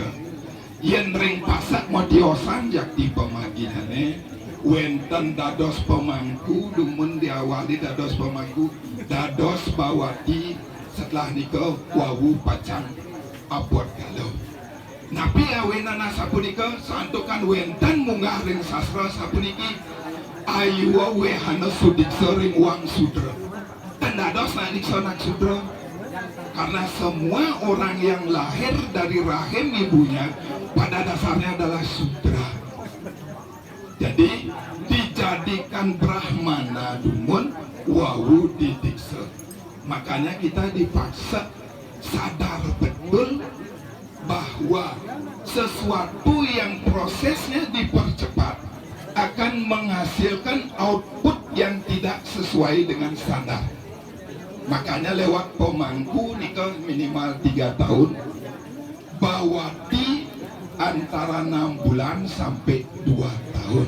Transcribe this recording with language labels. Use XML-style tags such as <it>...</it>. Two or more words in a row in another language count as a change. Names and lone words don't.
<ban>Yen ring pasak modiosan jakti pemaginane wenten dados pemangku dumun diawali dados pemangku dados bawati setelah nika wawu pacang abot galau. Napi awenana sapunika santukan wenten munggah ring sastra sapuniki ayuwa wehana sudiksa ring wang sudra. Tendados nadiksa nak sudra</ban> <id>karena semua orang yang lahir dari rahim ibunya pada dasarnya adalah sudra. Jadi dijadikan brahmana</id> <ban>dumun wawu didiksa.</ban> <id>Makanya kita dipaksa sadar betul bahwa sesuatu yang prosesnya dipercepat akan menghasilkan output yang tidak sesuai dengan standar. Makanya lewat pemangku nika minimal 3 tahun, bawati antara 6 bulan sampai 2 tahun.</id>